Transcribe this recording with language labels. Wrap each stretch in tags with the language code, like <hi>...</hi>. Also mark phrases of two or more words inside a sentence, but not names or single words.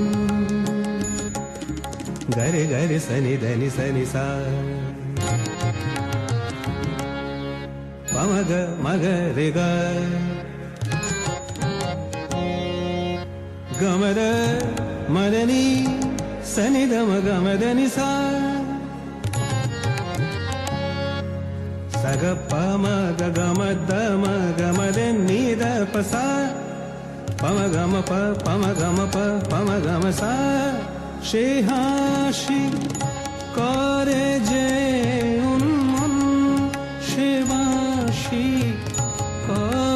<bn>গরে গরে সনি ধনি সনি সা মগ মগ রে গ গমদ মদনি সনি দ মগ মদনি সা సగ పమ గమ దమ గమ ని ద ప స పమ గమ ప పమ గమ ప పమ గమ స সে হাসি করে যে উন্মন সে বাঁশি</bn>